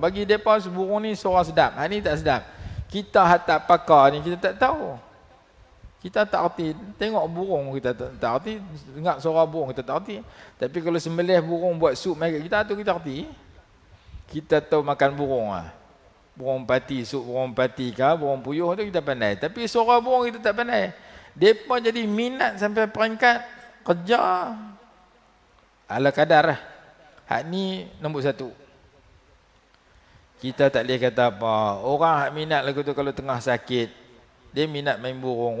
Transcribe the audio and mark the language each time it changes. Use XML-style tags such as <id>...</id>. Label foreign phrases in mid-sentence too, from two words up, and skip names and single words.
<ms>Bagi mereka burung ni suara sedap. Ni tak sedap. Kita tak pakar ni, kita tak tahu. Kita tak erti. Tengok burung kita tak erti. Dengar suara burung kita tak erti. Tapi kalau sembelih burung buat sup mai kat kita, tu kita erti. Kita tahu makan burung lah. Burung pati, sup burung pati ke, burung puyuh tu kita pandai. Tapi suara burung kita tak pandai. Mereka jadi minat sampai peringkat kerja ala kadar lah. Hak ni nombor satu. Kita tak boleh kata apa. Orang hak minat lagu tu kalau tengah sakit, dia minat main burung.</ms>